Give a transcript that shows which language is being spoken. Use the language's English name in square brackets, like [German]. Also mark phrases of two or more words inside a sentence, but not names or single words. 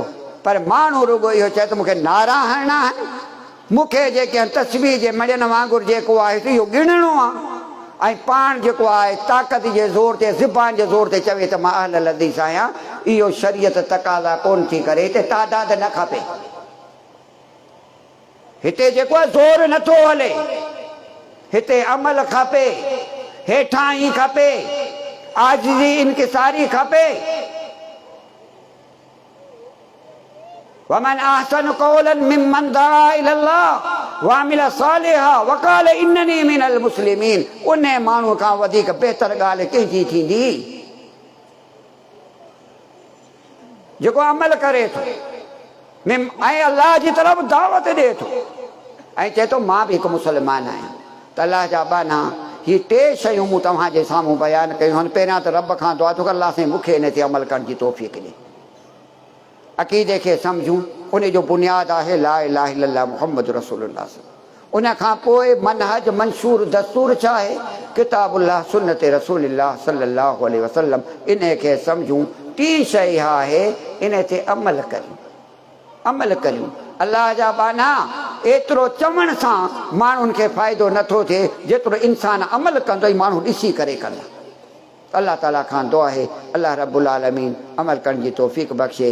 [Sindhi] पर माण्हू रुगो इहो चए त मूंखे नारा हणणा आहिनि, मूंखे जेके तस्बीह जे मड़ियनि वांगुरु जेको आहे इहो गिणणो आहे, ऐं पाण जेको आहे ताक़त जे ज़ोर ते, ज़बान जे ज़ोर ते चवे त मां अहल हदीस आहियां, इहो शरीयत तक़ाज़ा कोन थी करे। हिते तादाद न खपे, हिते जेको आहे ज़ोर नथो हले, हिते अमल खपे, हेठां ई खपे, आजिज़ी इनकिसारी खपे। [Arabic] ومن أحسن قولا ممن دعا إلى الله وعمل صالحا وقال إنني من المسلمين. [Sindhi] उन माण्हू खां वधीक बहितर ॻाल्हि कंहिंजी थींदी जेको अमल करे थो ऐं अल्लाह जी तरफ़ दावत ॾिए थो ऐं चए थो मां बि हिकु मुस्लमान आहियां। त अल्लाह जा बाना हीअ टे शयूं मूं तव्हांजे साम्हूं बयानु कयूं आहिनि। पहिरियां त रब खां दुआ थो कर अल्लाह साईं मूंखे इन ते अमल करण जी तौफ़ीक़ ॾे, अक़ीदे खे सम्झूं, उन जो बुनियादु आहे [Arabic] لا إله إلا الله محمد رسول الله. [Sindhi] उन खां पोइ मनहज मंशूर दस्तूर छा आहे? [Arabic] كتاب الله سنة رسول الله صلى الله عليه وسلم. [Sindhi] इन खे सम्झूं। टी शइ आहे, इन ते अमल करियूं, अमल करियूं। अल्लाह जा बाना एतिरो चवण सां माण्हुनि खे फ़ाइदो नथो थिए जेतिरो इंसान अमल कंदो ई माण्हू ॾिसी करे कंदा। अल्लाह ताला खां दुआ आहे [Arabic] الله رب العالمين [Sindhi] अमल करण जी तौफ़ीक़ बख़्शे।